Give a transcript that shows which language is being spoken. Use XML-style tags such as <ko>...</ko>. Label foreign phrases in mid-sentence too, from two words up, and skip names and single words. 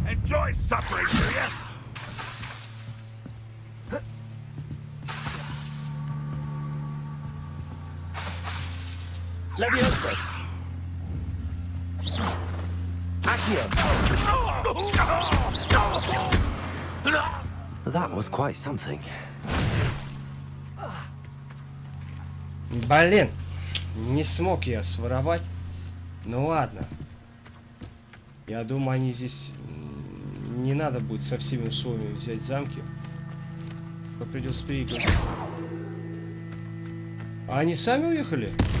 <en>enjoy suffering, do you?</en> <la>Leviosa. Accio.</la> <en>That was quite something.</en> <ru>Блин, не смог я своровать. Ну ладно. Я думаю, они здесь не надо будет со всеми условиями взять замки. Придется переиграть. А они сами уехали?</ru>